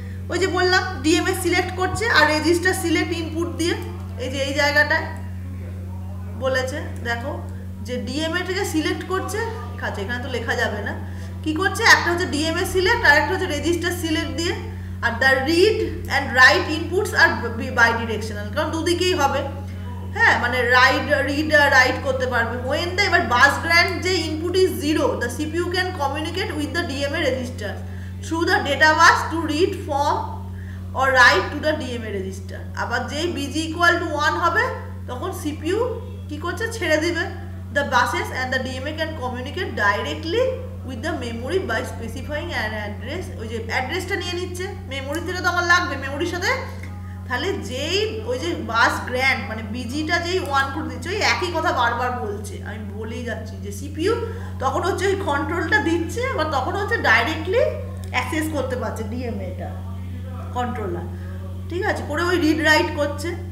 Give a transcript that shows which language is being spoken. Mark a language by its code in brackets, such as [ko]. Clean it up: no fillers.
[bn] ওই যে বললাম DMA সিলেক্ট করছে আর রেজিস্টার সিলেক্ট ইনপুট দিয়ে, এই যে এই জায়গাটায় বলেছে দেখো যে DMA টাকে সিলেক্ট করছে, আচ্ছা এখানে তো লেখা যাবে না, কি করছে একটা হচ্ছে DMA সিলেক্ট আর একটা হচ্ছে রেজিস্টার সিলেক্ট দিয়ে, are [en] the read and write inputs [bn] আর by directional, কারণ দুদিকেই হবে। হ্যাঁ মানে রিড রাইট করতে পারবে। [en] when the এবার bus grant যে input is 0, the CPU can communicate with the DMA register through the data bus to read from or write to the DMA register। [bn] আবার যেই BG equal to 1 হবে তখন CPU কি করছে ছেড়ে দিবে [en] the buses and the DMA can communicate directly with the memory by specifying an address। [bn] ওই যে অ্যাড্রেসটা নিয়ে নিচ্ছে মেমোরি থেকে, তো আমার লাগবে মেমোরির সাথে, তাহলে যেই ওই যে বাস গ্র্যান্ড মানে বিজিটা যেই 1 করে দিচ্ছে, ওই একই কথা বারবার বলছে, আমি বলেই যাচ্ছি যে সিপিইউ তখন হচ্ছে ওই কন্ট্রোলটা দিচ্ছে বা তখন হচ্ছে ডাইরেক্টলি অ্যাক্সেস করতে পারছে ডিএমএটা কন্ট্রোলার, ঠিক আছে, করে ওই রিড রাইট করছে।